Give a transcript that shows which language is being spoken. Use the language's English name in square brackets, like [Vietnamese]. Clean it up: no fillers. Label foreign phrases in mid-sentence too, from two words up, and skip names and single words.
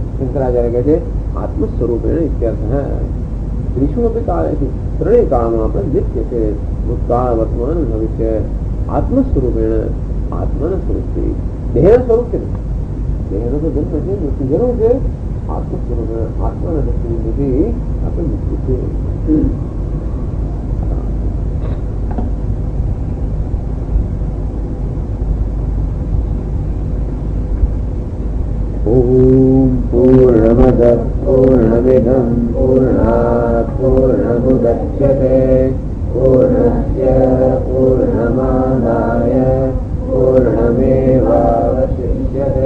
[Gujarati] શંકરાચાર્ય કહે છે [Sanskrit] आत्म स्वरूपेण इत्यर्थ. [Gujarati] ત્રિશુમપી કાળે છે, ત્રણેય કાળમાં આપણે નિત્ય છે. ભૂતકાળ, વર્તમાન, ભવિષ્ય. [Sanskrit] आत्म स्वरूपेण, [Gujarati] આત્માના સ્વરૂપથી. દેહના સ્વરૂપ છે, દેહનો તો જન્મ છે, મૃત્યુ જરૂર છે. [Sanskrit] आत्म स्वरूपेण, [Gujarati] આત્માના દ્રષ્ટિબિંદુથી આપણે મૃત્યુ છે. [Sanskrit] ओम पूर्णमद पूर्णमिदं पूर्णात् पूर्णमुदच्यते पूर्णस्य पूर्णमादाय पूर्णमेवावशिष्यते.